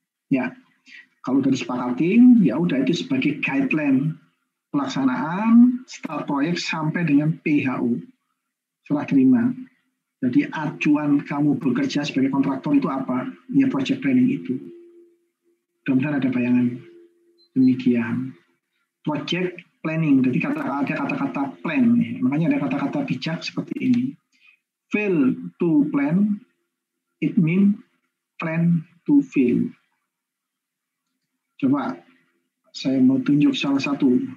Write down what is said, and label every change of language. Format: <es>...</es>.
<id>Ya, kalau udah disepakatin, ya udah itu sebagai guideline pelaksanaan start proyek sampai dengan PHU, serah terima. Jadi acuan kamu bekerja sebagai kontraktor itu apa? Ya project planning itu. Mudah-mudahan ada bayangan. Demikian. Project planning. Jadi ada kata-kata plan. Ya. Makanya ada kata-kata bijak seperti ini.</id> <en>Fail to plan, it means plan to fail.</en> <id>Coba saya mau tunjuk salah satu.</id>